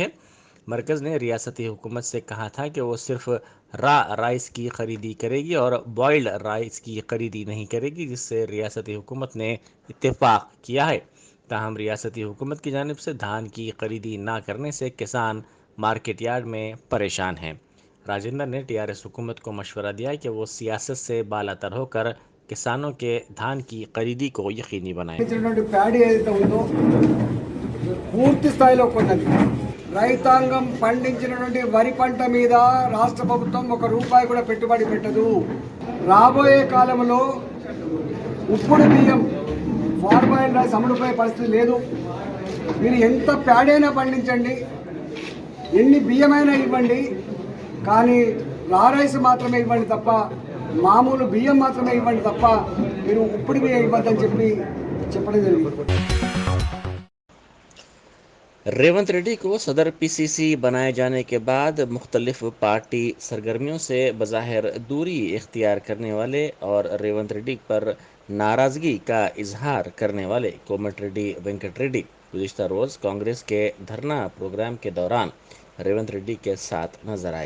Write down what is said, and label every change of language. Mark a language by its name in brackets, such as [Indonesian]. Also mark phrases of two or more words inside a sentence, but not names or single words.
[Urdu] مرکز نے ریاستی حکومت سے کہا تھا کہ وہ صرف رائس کی خریدی کرے گی اور [English] boiled rice [Urdu] کی خریدی نہیں کرے گی، جس سے ریاستی حکومت نے اتفاق کیا ہے۔ تاہم ریاستی حکومت کی جانب سے دھان کی خریدی نہ کرنے سے کسان [English] market yard [Urdu] میں پریشان ہیں۔ راجندر نے ٹی آر ایس حکومت کو مشورہ دیا کہ وہ سیاست سے بالاتر ہو کر کسانوں کے دھان کی خریدی کو یقینی بنائیں۔ [Telugu] ప్యాడీ ఏదైతే ఉందో పూర్తి స్థాయిలో కొన్నది. రైతాంగం పండించినటువంటి వరి పంట మీద రాష్ట్ర ప్రభుత్వం ₹1 కూడా పెట్టుబడి పెట్టదు. రాబోయే కాలంలో ఉప్పుడు బియ్యం, ఫార్మాయిల్ రైస్ అమ్ముడుపోయే పరిస్థితి లేదు. మీరు ఎంత ప్యాడీ అయినా పండించండి, ఎన్ని బియ్యమైనా ఇవ్వండి, కానీ రైస్ మాత్రమే ఇవ్వండి తప్ప, మామూలు బియ్యం మాత్రమే ఇవ్వండి తప్ప మీరు ఉప్పుడు బియ్యం ఇవ్వద్దని చెప్పడం జరిగింది. [Urdu] ریونت ریڈی کو صدر پی سی سی بنائے جانے کے بعد مختلف پارٹی سرگرمیوں سے بظاہر دوری اختیار کرنے والے اور ریونت ریڈی پر ناراضگی کا اظہار کرنے والے کومٹ ریڈی وینکٹ ریڈی گزشتہ روز کانگریس کے دھرنا پروگرام کے دوران ریونت ریڈی کے ساتھ نظر آئے۔